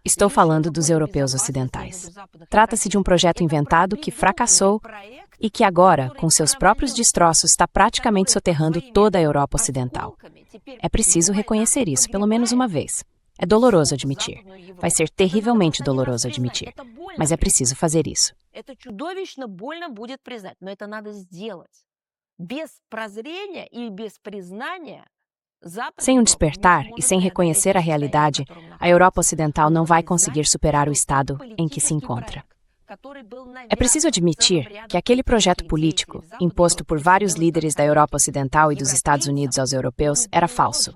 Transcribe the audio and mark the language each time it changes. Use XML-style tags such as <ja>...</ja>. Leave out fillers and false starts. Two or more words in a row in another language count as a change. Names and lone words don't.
<pt>Estou falando dos europeus ocidentais. Trata-se de um projeto inventado que fracassou e que agora, com seus próprios destroços, está praticamente soterrando toda a Europa Ocidental. É preciso reconhecer isso pelo menos uma vez. É doloroso admitir. Vai ser terrivelmente doloroso admitir. Mas é preciso fazer isso.</pt> <ru>Это чудовищно больно будет признать, но это надо сделать. Без прозрения и без признания</ru> <pt>Sem um despertar e sem reconhecer a realidade, a Europa Ocidental não vai conseguir superar o estado em que se encontra. É preciso admitir que aquele projeto político, imposto por vários líderes da Europa Ocidental e dos Estados Unidos aos europeus, era falso.</pt>